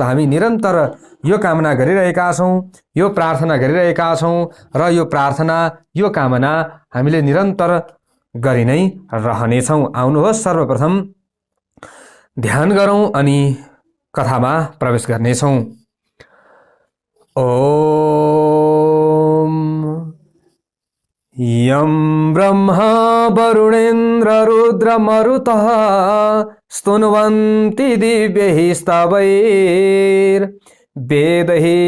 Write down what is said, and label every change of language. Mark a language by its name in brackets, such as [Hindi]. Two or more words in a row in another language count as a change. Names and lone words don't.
[Nepali] हामी निरन्तर यो कामना गरिरहेका छौँ, यो प्रार्थना गरिरहेका छौँ र यो प्रार्थना यो कामना हामीले निरन्तर गरि नै रहनेछौँ। आउनुहोस् सर्वप्रथम ध्यान गरौँ अनि कथामा प्रवेश गर्नेछौँ। [Sanskrit] ओम यं ब्रह्मा वरुणेन्द्र रुद्र मरुतः स्तुन्वन्ति दिव्यैः स्तवैर् वेदैः